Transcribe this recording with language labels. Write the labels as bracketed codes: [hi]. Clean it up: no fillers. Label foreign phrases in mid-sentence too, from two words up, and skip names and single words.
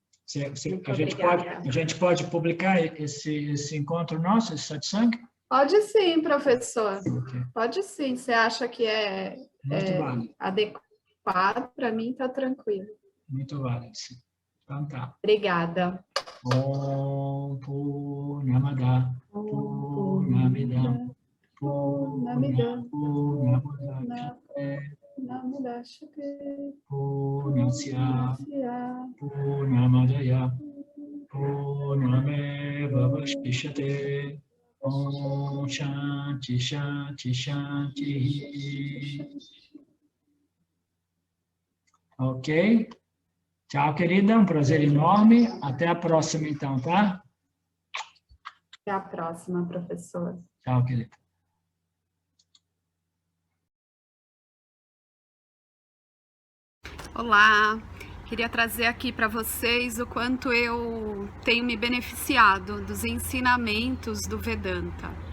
[pt] A gente pode publicar esse encontro nosso, esse satsang? Pode sim, professor. Okay. Pode sim. Você acha que é adequado? Para mim, está tranquilo. Muito válido, sim. Então tá. Obrigada. [sa] ॐ पूर्णमदः पूर्णमिदं पूर्णमिदं पूर्णस्य पूर्णमादाय पूर्णमेव वशिष्यते ॐ शान्तिः शान्तिः शान्तिः. [pt] Ok? Tchau, querida. Um prazer enorme. Até a próxima, então, tá? Até a próxima, professor. Tchau, querida. Olá, queria trazer aqui para vocês o quanto eu tenho me beneficiado dos ensinamentos do Vedanta.